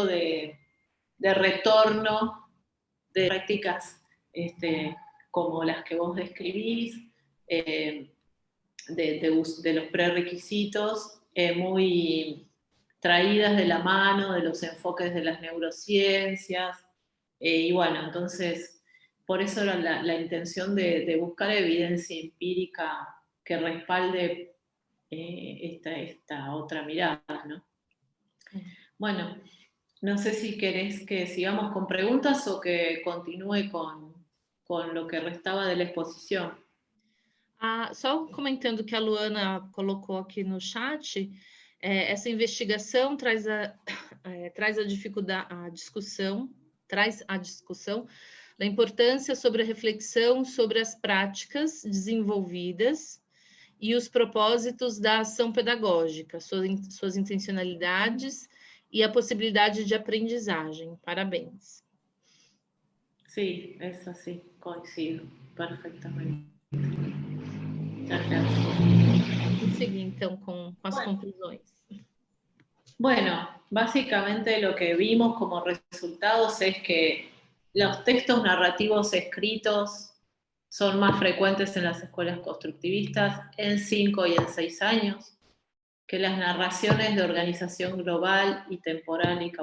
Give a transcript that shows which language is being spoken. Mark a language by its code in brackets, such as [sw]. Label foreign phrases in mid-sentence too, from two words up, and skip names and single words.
[es] de retorno de prácticas como las que vos describís, de los prerequisitos muy traídas de la mano de los enfoques de las neurociencias, y bueno, entonces por eso era la intención de buscar evidencia empírica que respalde esta otra mirada, ¿no? Bueno, no sé si querés que sigamos con preguntas o que continúe con lo que restaba de la exposición. [pt] Só comentando que a Luana colocou aqui no chat, Essa investigação traz a discussão da importância sobre a reflexão sobre as práticas desenvolvidas e os propósitos da ação pedagógica, suas intencionalidades e a possibilidade de aprendizagem. Parabéns. [es] Sí, eso sí, coincido perfectamente. Muchas gracias. [pt] Vamos seguir, então, com as conclusões. [es] Bueno, básicamente lo que vimos como resultados es que los textos narrativos escritos son más frecuentes en las escuelas constructivistas en 5 y en 6 años, que las narraciones de organización global y temporal y